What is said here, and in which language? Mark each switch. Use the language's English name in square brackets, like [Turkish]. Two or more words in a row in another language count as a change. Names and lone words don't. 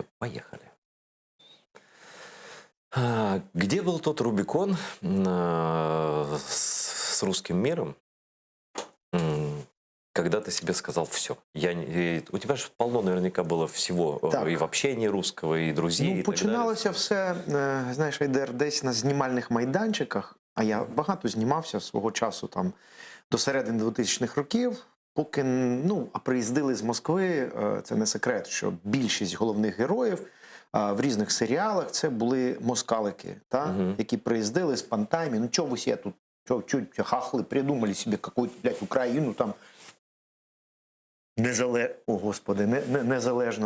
[Russian] Поехали. Где был тот Рубикон с русским миром, когда ты себе сказал все? У тебя же полно наверняка было всего, і в общении русского, [Ukrainian] і друзей, і починалося все, знаєш, Айдер, десь на знімальних майданчиках, а я багато знімався свого часу там до середини 2000-х років, поки, приїздили з Москви, це не секрет, що більшість головних героїв в різних серіалах це були москалики, які приїздили з пантайми, чого ви себе тут, хахли, придумали собі якусь, блядь, Україну, там, незалежно.